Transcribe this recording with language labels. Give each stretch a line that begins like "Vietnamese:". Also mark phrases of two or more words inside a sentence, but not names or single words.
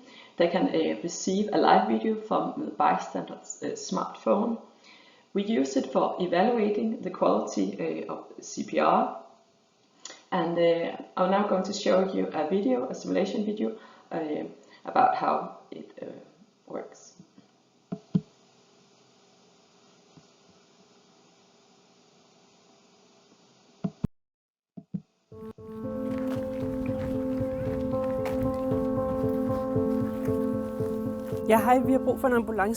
English: They can receive a live video from the bystander's smartphone. We use it for evaluating the quality of CPR. And I'm now going to show you a video, a simulation video, about how it works.
Danish: Ja, hej, vi har brug for en ambulance.